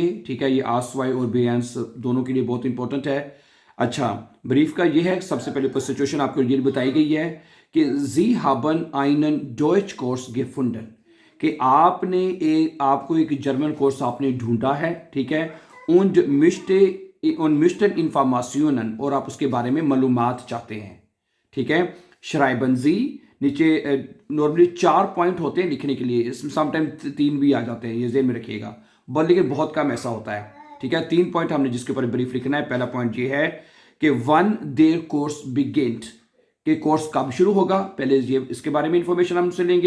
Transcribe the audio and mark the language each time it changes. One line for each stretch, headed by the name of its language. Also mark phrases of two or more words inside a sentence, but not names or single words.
Hindi: ठीक है, ये आस्वाई और बेयंस दोनों के लिए बहुत इंपॉर्टेंट है। अच्छा, ब्रीफ का ये है, सबसे पहले ऊपर सिचुएशन आपको ये बताई गई है कि
German: Sie haben einen Deutschkurs gefunden,
Hindi: कि आपको एक जर्मन कोर्स आपने ढूंढा है। ठीक है,
German: und möchte und möchten Informationen,
Hindi: और आप उसके बारे में मालूमात चाहते हैं। ठीक है,
German: schreiben Sie,
Hindi: नीचे नॉर्मली 4 पॉइंट होते हैं लिखने के लिए, इसमें समटाइम 3 भी आ जाते हैं, ये ज़हन में रखिएगा। लेकिन बहुत कम ऐसा होता है। ठीक है, 3 पॉइंट हमने जिसके ऊपर ब्रीफ लिखना है। पहला पॉइंट ये है कि
German: wann der Kurs beginnt,
Hindi: कि कोर्स कब शुरू होगा, पहले ये इसके बारे में इंफॉर्मेशन हमसे लेंगे।